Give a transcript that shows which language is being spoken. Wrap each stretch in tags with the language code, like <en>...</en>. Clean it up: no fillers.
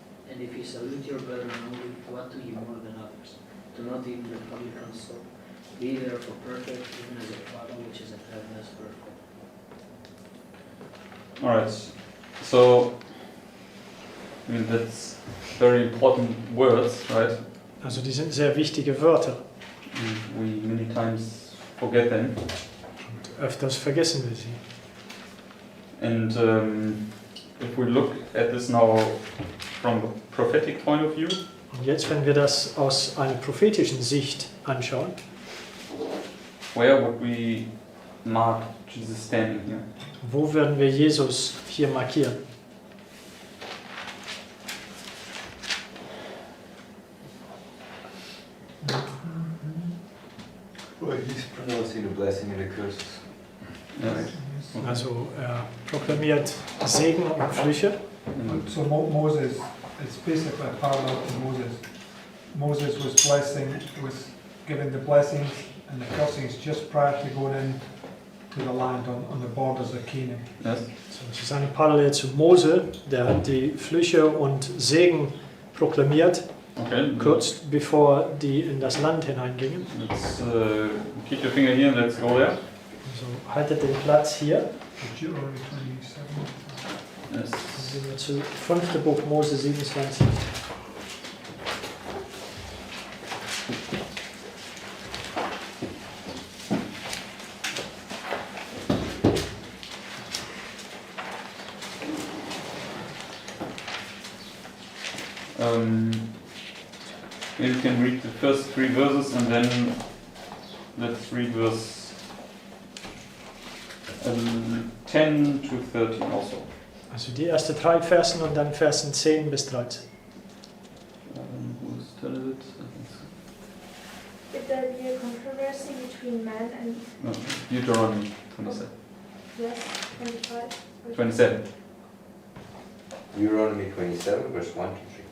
<en>And if you salute your brethren only, what do ye more than others? Do not even the publicans so? Be therefore perfect, even as your Father which is in heaven is perfect. Alright, so that's very important words, right?</en> <de>Also die sind sehr wichtige Wörter.</de> <en>We many times forget them.</en> <de>Öfters vergessen wir sie.</de> <en>And if we look at this now from a prophetic point of view,</en> <de>Und jetzt, wenn wir das aus einer prophetischen Sicht anschauen,</de> <en>where would we mark Jesus standing here?</en> <de>wo würden wir Jesus hier markieren?</de> <en>Well, he's pronouncing the blessing and the curses. Yes.</en> <de>Also er proklamiert Segen und Flüche.</de> <en>So Moses, it's basically a parallel to Moses. Moses was giving the blessings and the cursings just prior to going in to the land on the borders of Canaan. Yes.</en> <de>So, das ist eine Parallele zu Mose, der hat die Flüche und Segen proklamiert,</de> <en>Okay.</en> <de>kurz bevor die in das Land hineingingen.</de> <en>Let's keep your finger here and let's go there.</en> <de>Also haltet den Platz hier.</de> <en>Deuteronomy 27. Yes.</en> <de>Dann gehen wir zu 5. Buch Mose 27.</de> <en>Maybe you can read the first 3 verses and then let's read verse 10 to 13 also.</en> <de>Also die ersten 3 Versen und dann Versen 10 bis 13.</de> <en>Who's telling it? If there be a controversy between man and No, Deuteronomy 27. yes, 25. 27. Deuteronomy 27, verse 1 to 3.</en>